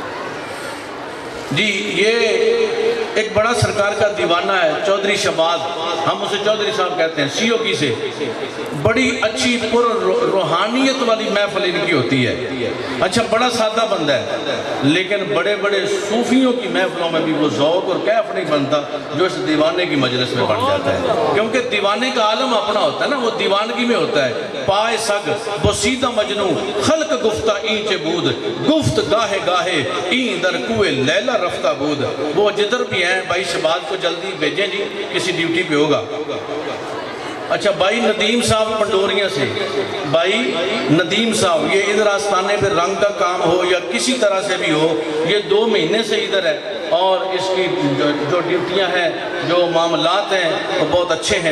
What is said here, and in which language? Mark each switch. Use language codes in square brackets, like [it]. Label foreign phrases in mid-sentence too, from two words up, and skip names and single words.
[ur] جی یہ ایک بڑا سرکار کا دیوانہ ہے چودھری شہباز، ہم اسے چودھری صاحب کہتے ہیں COK سے، بڑی اچھی پر روحانیت والی محفل ان کی ہوتی ہے. اچھا بڑا سادہ بندہ ہے لیکن بڑے بڑے صوفیوں کی محفلوں میں بھی وہ ذوق اور کیف نہیں بنتا جو اس دیوانے کی مجلس میں بن جاتا ہے. کیونکہ دیوانے کا عالم اپنا ہوتا ہے نا، وہ دیوانگی میں ہوتا ہے. [fa] پائے سگ بسیدہ مجنو خلق گفتہ اینچ بود، گفت گاہے گاہے این در کوئے لیلہ رفتہ بود. [ur] وہ جدھر بھی ہیں بھائی شباد کو جلدی بھیجیں جی، کسی ڈیوٹی پہ ہوگا. اچھا بھائی ندیم صاحب پنڈوریاں سے، بھائی ندیم صاحب یہ ادھر آستانے پہ رنگ کا کام ہو یا کسی طرح سے بھی ہو، یہ 2 مہینے سے ادھر ہے اور اس کی جو ڈیوٹیاں ہیں جو معاملات ہیں وہ بہت اچھے ہیں.